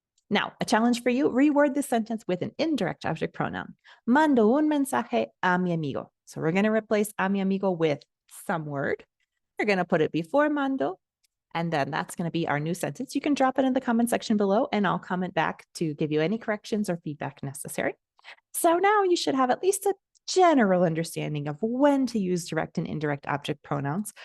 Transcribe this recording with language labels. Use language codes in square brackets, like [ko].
[en] Now, a challenge for you, reword this sentence with an indirect object pronoun. [es] Mando un mensaje a mi amigo. [en] So we're going to replace a mi amigo with some word. We're going to put it before mando, and then that's going to be our new sentence. You can drop it in the comment section below, and I'll comment back to give you any corrections or feedback necessary. So now you should have at least a general understanding of when to use direct and indirect object pronouns.